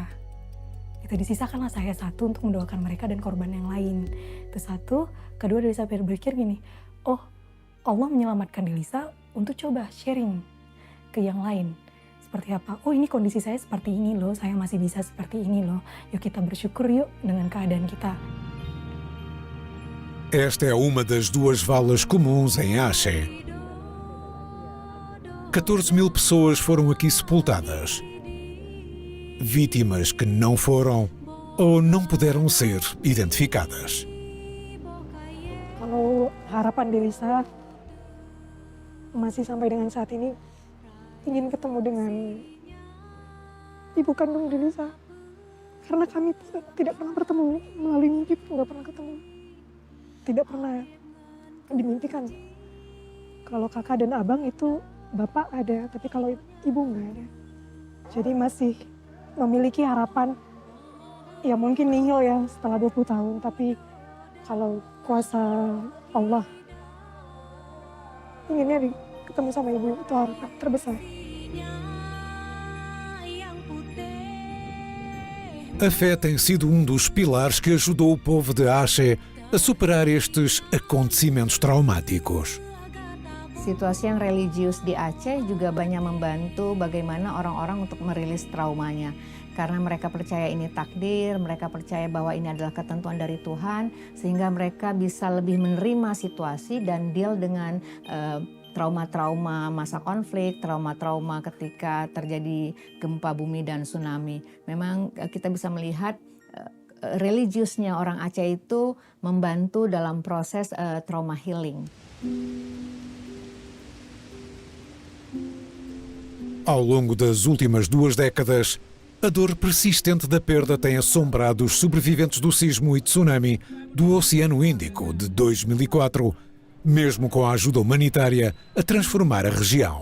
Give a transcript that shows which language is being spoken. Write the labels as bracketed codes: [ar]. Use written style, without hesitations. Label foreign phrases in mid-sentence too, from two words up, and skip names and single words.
[id] Itu disisakanlah saya satu untuk mendoakan mereka dan korban yang lain. Itu satu. Kedua, Delisa berpikir gini, oh Allah menyelamatkan Delisa untuk coba sharing ke yang lain. Seperti apa? Oh ini kondisi saya seperti ini loh, saya masih bisa seperti ini loh. Yuk kita bersyukur yuk dengan keadaan kita. [pt] Esta é uma das duas valas comuns em Aceh. 14.000 pessoas foram aqui sepultadas. Vítimas que não foram ou não puderam ser identificadas. [id] Kalau harapan Delisa masih sampai dengan saat ini ingin ketemu dengan ibu kandung Delisa. Karena kami tidak pernah bertemu melalui mimpi, nggak pernah ketemu. Tidak pernah dimimpikan. Kalau kakak dan abang itu bapak ada, tapi kalau ibu nggak ada. Jadi masih memiliki harapan, ya mungkin nihil ya setelah 20 tahun, tapi kalau kuasa Allah, inginnya ketemu sama ibu itu harapan terbesar. [pt] A fé tem sido dos pilares que ajudou o povo de Aceh a superar estes acontecimentos traumáticos. [id] Situasi yang religius di Aceh juga banyak membantu bagaimana orang-orang untuk merilis traumanya. Karena mereka percaya ini takdir, mereka percaya bahwa ini adalah ketentuan dari Tuhan, sehingga mereka bisa lebih menerima situasi dan deal dengan trauma-trauma masa konflik, trauma-trauma ketika terjadi gempa bumi dan tsunami. Memang kita bisa melihat religiusnya orang Aceh itu membantu dalam proses [en] trauma healing. [pt] Ao longo das últimas 2 décadas, a dor persistente da perda tem assombrado os sobreviventes do sismo e tsunami do Oceano Índico de 2004, mesmo com a ajuda humanitária a transformar a região.